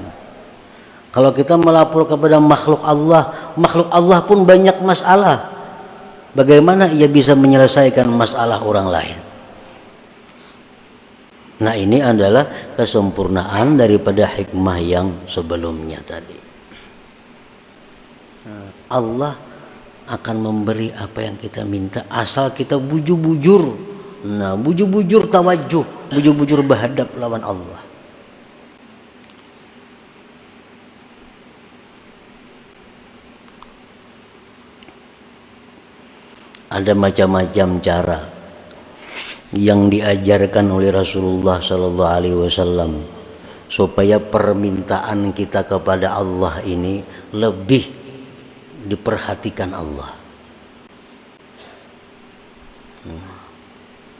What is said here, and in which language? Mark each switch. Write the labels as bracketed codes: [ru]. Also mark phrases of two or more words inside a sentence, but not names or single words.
[id] Kalau kita melapor kepada makhluk Allah pun banyak masalah. Bagaimana ia bisa menyelesaikan masalah orang lain? Nah ini adalah kesempurnaan daripada hikmah yang sebelumnya tadi. Allah akan memberi apa yang kita minta asal kita bujur-bujur. [bjn] Nah, bujur-bujur tawajuh, bujur-bujur berhadap lawan Allah. [id] Ada macam-macam cara yang diajarkan oleh Rasulullah [ar] صلى الله عليه وسلم [id] supaya permintaan kita kepada Allah ini lebih diperhatikan Allah.